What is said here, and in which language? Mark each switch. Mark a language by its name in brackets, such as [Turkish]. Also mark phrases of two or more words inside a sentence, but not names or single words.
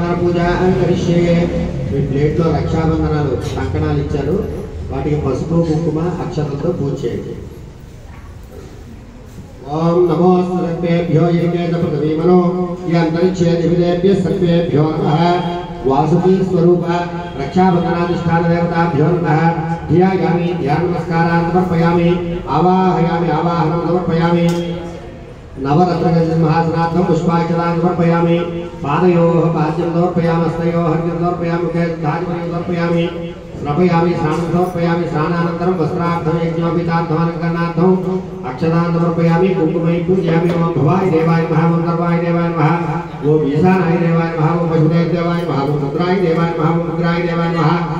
[Sanskrit] పూజా కరిష్యే [Telugu] మీ ప్లేట్లో రక్షాబంధనాలు కంకణాలు ఇచ్చారు వాటికి పసుపు కుంకుమ అక్షతలతో పూజ చేయండి [Sanskrit] ఓం నమో సర్వేభ్యో ఏకేన పృథివీమనో ఈ అంతరిక్షే దివిదేభ్య సర్వేభ్యో నమః వాసుకి స్వరూప రక్షాబంధనాధిష్టాన దేవతాభ్యో నమః ధ్యాయామి ధ్యాన నమస్కారాన్ సమర్పయామి ఆవాహయామి ఆవాహనం సమర్పయామి नवरत्नगन्धमहासनार्थं पुष्पाक्षतां समर्पयामि पादयोः पाद्यं समर्पयामि हस्तयोः अर्घ्यं समर्पयामि मुखे धाजपरिं समर्पयामि स्नापयामि स्नानं समर्पयामि स्नानानन्तरं वस्त्रार्थं यज्ञोपवीतार्थमलङ्करणार्थं अक्षतां समर्पयामि कुङ्कुमै पूजयामि ओम भवाय देवाय नमः ओम सर्वाय देवाय नमः ओम ईशानाय देवाय नमः ओम पशुदेवाय नमः ओम रुद्राय देवाय नमः ओम उग्राय देवाय नमः।